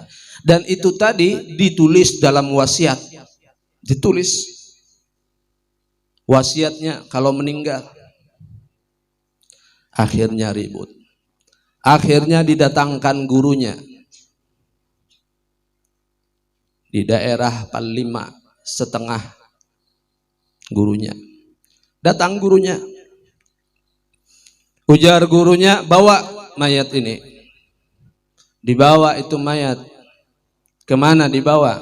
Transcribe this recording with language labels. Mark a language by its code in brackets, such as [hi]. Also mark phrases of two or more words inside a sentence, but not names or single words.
[id] Dan itu tadi ditulis dalam wasiat. Ditulis wasiatnya kalau meninggal. Akhirnya ribut. Akhirnya didatangkan gurunya di daerah Palima setengah. Gurunya datang, gurunya ujar gurunya, bawa mayat ini. Dibawa itu mayat. Kemana dibawa?